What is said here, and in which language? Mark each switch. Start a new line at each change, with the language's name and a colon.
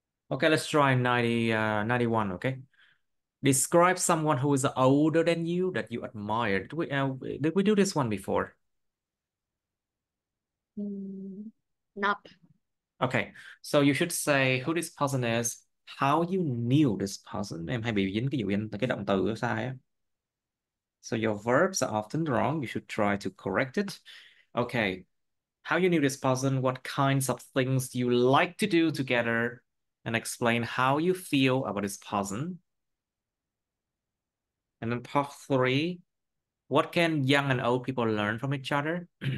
English: Okay, let's try 91, okay? Describe someone who is older than you that you admire. Did we do this one before? Nope. Okay, so you should say who this person is, how you knew this person.
Vietnamese: Em hay bị dính cái dụ in cái động từ sai á.
English: So your verbs are often wrong. You should try to correct it. Okay, how you knew this person, what kinds of things you like to do together, and explain how you feel about this person. And then part 3, what can young and old people learn from each other?